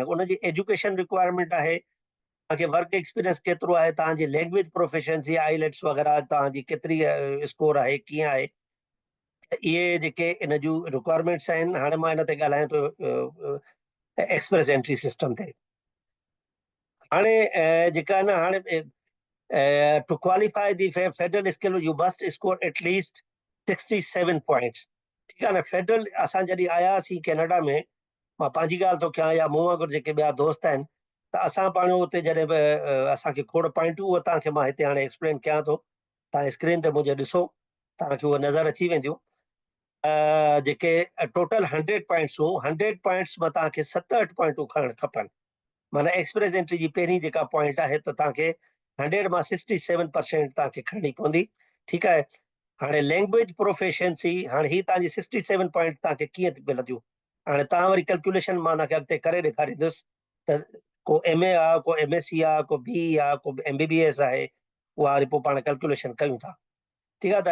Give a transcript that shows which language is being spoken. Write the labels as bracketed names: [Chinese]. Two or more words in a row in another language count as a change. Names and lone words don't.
[Sindhi] उनजी एजुकेशन रिक्वायरमेंट आहे, तव्हांखे [English] work experience [Sindhi] केतिरो आहे, तव्हांजी [English] language proficiency [Sindhi] आईलेट्स वग़ैरह तव्हांजी केतिरी स्कोर आहे, कीअं आहे। इहे जेके इन जूं रिक्वायरमेंट्स आहिनि। हाणे मां इन ते ॻाल्हायां थो [English] Express Entry system [Sindhi] ते। हाणे जेका आहे न, हाणे [English] to qualify the federal skill you must score at least 67 points. [Sindhi] ठीकु आहे न। फेडरल असां जॾहिं आयासीं कैनेडा में, मां पंहिंजी ॻाल्हि थो कयां या मूं वांगुरु जेके ॿिया दोस्त आहिनि, त असां पाण उते जॾहिं बि असांखे खोड़ पॉइंटूं, उहे तव्हांखे मां हिते हाणे एक्सप्लेन कयां थो। तव्हां स्क्रीन ते मुंहिंजे ॾिसो, तव्हांखे उहे नज़र अची वेंदियूं। जेके टोटल 100 पॉइंट्स हूं, 100 पॉइंट्स मां तव्हांखे 67 पॉइंटूं खणणु खपनि। माना [English] Express Entry [Sindhi] जी पहिरीं जेका पॉइंट आहे, त तव्हांखे 100 मां 67% तव्हांखे खणणी पवंदी। ठीकु आहे। हाणे [English] language proficiency, [Sindhi] हाणे ही तव्हांजी 67 पॉइंट तव्हांखे कीअं मिलंदियूं। हाणे तव्हां वरी कैलकुलेशन मां हुनखे अॻिते करे ॾेखारींदुसि त को MA आहे, को MSc आहे, को BE आहे, को MBBS आहे, उहा वरी पोइ पाण कैलकुलेशन कयूं था। ठीकु आहे।